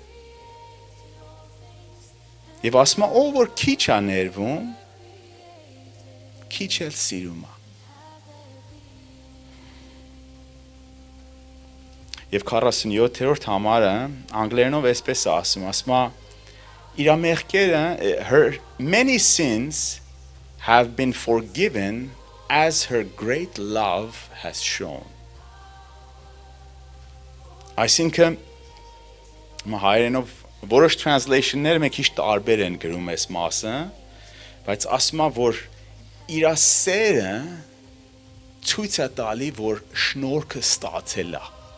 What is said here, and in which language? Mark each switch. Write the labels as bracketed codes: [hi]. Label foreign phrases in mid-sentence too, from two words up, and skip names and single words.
[hy] Եվ ասում է, ով որ քիչ է ներվում, քիչ էլ սիրում է։ Եվ 47-րդ համարը անգլերենով այսպես է ասում է իր մեղքերը [en] her many sins have been forgiven as her great love has shown. [hy] Այսինքն հայերենով որոշ translation-ները մի քիչ տարբեր են գրում այս մասը, բայց ասում է, որ իր սերը ցույց է տալի, որ շնորհքը ստացել է։